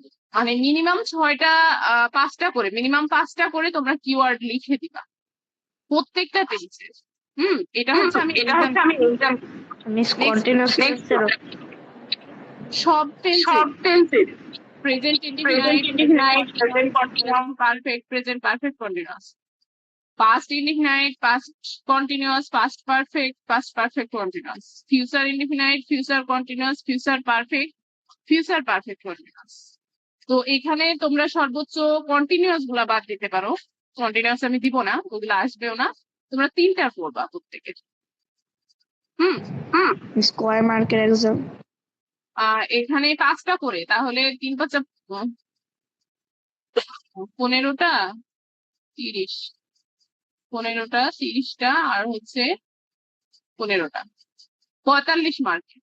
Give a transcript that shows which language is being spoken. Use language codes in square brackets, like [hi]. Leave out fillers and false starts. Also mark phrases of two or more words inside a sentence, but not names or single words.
[bn] মানে মিনিমাম 6টা 5টা করে, মিনিমাম 5টা করে তোমরা কিওয়ার্ড লিখে দিবা প্রত্যেকটা টেন্সের। এটা হচ্ছে আমি এক্সাম মিস, নেক্সট [en] continuous tenses সব tenses present indefinite, present continuous, perfect, present perfect continuous, past indefinite, past continuous, past perfect, past perfect continuous, future indefinite, future continuous, future perfect, future perfect continuous। [bn] তো এখানে তোমরা সর্বোচ্চ কন্টিনিউয়াস গুলা বাদ দিতে পারো। কন্টিনিউয়াস আমি দিব না, ওগুলো আসবেও না। তোমরা 3টা করবা প্রত্যেকের। হুম, মিস, কয় [en] marks exam? [bn] এখানে 5টা করে, তাহলে 3 5 15টা 30, 15টা 30টা আর হচ্ছে 15টা 45 মার্ক।